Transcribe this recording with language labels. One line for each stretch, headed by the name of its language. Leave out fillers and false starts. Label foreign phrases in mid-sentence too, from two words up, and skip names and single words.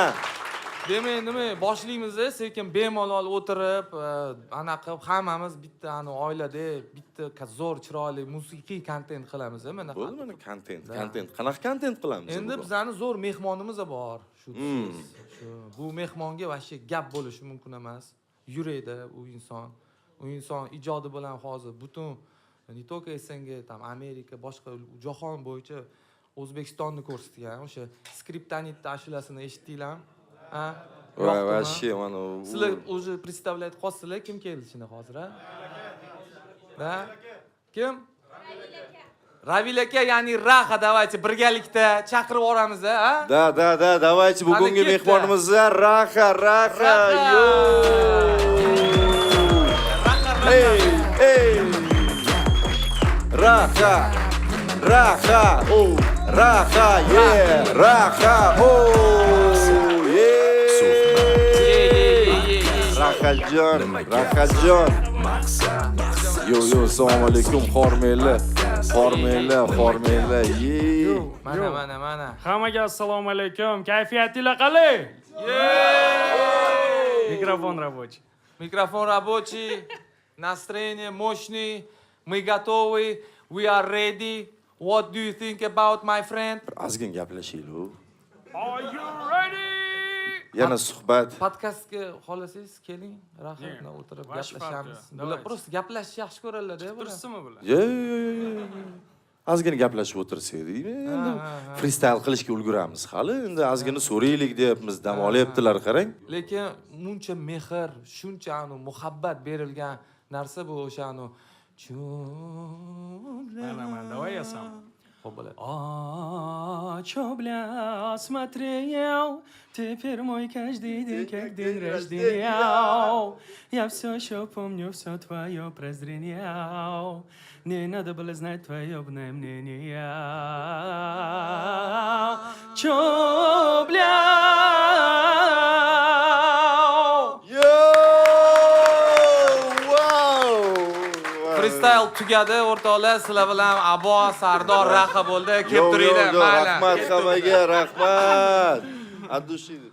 Uzbek: Demak, nima boshlaymiz, sekin bemalol o'tirib, ana qilib hammamiz bitta oilada bitta zo'r chiroyli musiqiy kontent qilamiz, mana. Bo'ldi, mana kontent. Qanaqa kontent qilamiz? Endi bizning zo'r mehmonimiz bor. Shu bu mehmonga vashcha gap bo'lishi mumkin emas. Yuraydi u inson ijodi bilan hozir butun
Russian: не только
Uzbek: SNG, там Amerika, boshqa jahon bo'yicha O'zbekistonni ko'rsatgan. O'sha Skriptonitni ashulasini eshitdinglarmi? Вообще, mana sizlar
Russian: уже представлять
Uzbek: qolsizlar, kim keldi ichine hozir, ha? Kim? Ravil aka, ya'ni Raha, давайте birgalikda chaqirib yuboramiz, ha?
Russian: Da, давайте
Uzbek: bugungi ketdi. mehmonimiz Raha. Yo. Hey. Raha. Oh. Raha, yeah. Raha, oh. Yeah. Rahajon. Yo, assalomu alaykum, xormanglar. Yeah. Mana. Hammaga assalomu alaykum. Kayfiyatinglar qalay?
Russian: Mikrofon рабочий. Настроение мощный. Мы готовы.
English: We are ready. What do you think about my friend?
Uzbek: Ozgina gaplashaylik.
English: Are you ready?
Uzbek: Yana suhbat. Podkastga xolasangiz keling, rahat o'tirib gaplashamiz. Bular просто gaplashishni yaxshi ko'radilar-da bular. Tursinmi bular? Yo. Ozgina gaplashib o'tirsak, endi freestyle qilishga ulguramiz. Hali endi ozgina so'raylik deyapmiz, dam olyaptilar, qarang. Lekin muncha mehr, shuncha muhabbat berilgan narsa bu o'sha Mana,
Russian: давай я сам.
Uzbek: Xo'p bo'ladi.
Russian: Бля, смотрел, теперь мой каждый день как день рождения. Я все еще помню все твое прозрение. Не надо было знать твое мнение. Чё, бля?
Uzbek: Freestyle tugadi, o'rtoqlar, sizlar bilan Abo, Sardor, Raha bo'ldi. Kelib turinglar, mayli. Rahmat hammaga, rahmat. Addushidi.